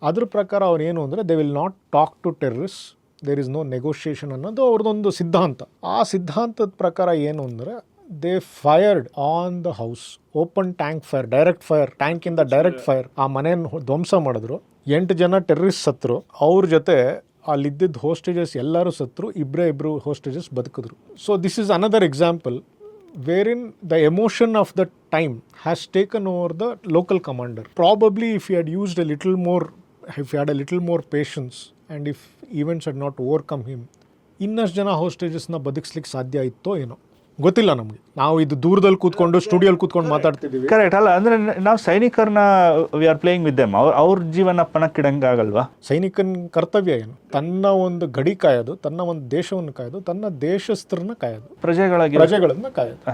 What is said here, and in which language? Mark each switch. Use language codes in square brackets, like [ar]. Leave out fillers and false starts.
[kn] ಅದ್ರ ಪ್ರಕಾರ ಅವ್ರು ಏನು ಅಂದರೆ, [en] they will not talk to terrorist, there is no negotiation [kn] ಅನ್ನೋದು ಅವ್ರದ್ದೊಂದು ಸಿದ್ಧಾಂತ. ಆ ಸಿದ್ಧಾಂತದ ಪ್ರಕಾರ ಏನು ಅಂದರೆ, [en] They fired on the house, open tank fire, direct fire, ಟ್ಯಾಂಕಿಂದ direct fire. [kn] ಆ ಮನೆಯನ್ನು ಧ್ವಂಸ ಮಾಡಿದ್ರು. 8 ಜನ ಟೆರರಿಸ್ಟ್ ಸತ್ರು. ಅವ್ರ ಜೊತೆ ಅಲ್ಲಿದ್ದಿದ್ದ ಹೋಸ್ಟೇಜಸ್ ಎಲ್ಲರೂ ಸತ್ರು. ಇಬ್ಬರು ಹೋಸ್ಟೇಜಸ್ ಬದುಕಿದ್ರು. [en] So this is another example wherein the emotion of the time has taken over the local commander. Probably if he had used a little more, if he had a little more patience and if events had not overcome him, [kn] ಇನ್ನಷ್ಟು ಜನ ಹೋಸ್ಟೇಜಸ್ನ ಬದುಕಿಸ್ಲಿಕ್ಕೆ ಸಾಧ್ಯ ಇತ್ತೋ ಏನೋ ಗೊತ್ತಿಲ್ಲ ನಮಗೆ. ನಾವು ಇದು ದೂರದಲ್ಲಿ ಕೂತ್ಕೊಂಡು ಸ್ಟುಡಿಯೋಲ್ಲಿ ಕೂತ್ಕೊಂಡು ಮಾತಾಡ್ತಿದ್ದೀವಿ. ಕರೆಕ್ಟ್ ಅಲ್ಲ, ಅಂದರೆ ನಾವು ಸೈನಿಕರನ್ನ [en] We are playing with them. [kn] ಅವ್ರ ಜೀವನ ಪಣಕ್ಕಿಡಂಗಾಗಲ್ವಾ? ಸೈನಿಕನ ಕರ್ತವ್ಯ ಏನು? ತನ್ನ ಒಂದು ಗಡಿ ಕಾಯೋದು, ತನ್ನ ಒಂದು ದೇಶವನ್ನು ಕಾಯೋದು, ತನ್ನ ದೇಶಸ್ಥರನ್ನ ಕಾಯೋದು, ಪ್ರಜೆಗಳನ್ನ ಕಾಯೋದು.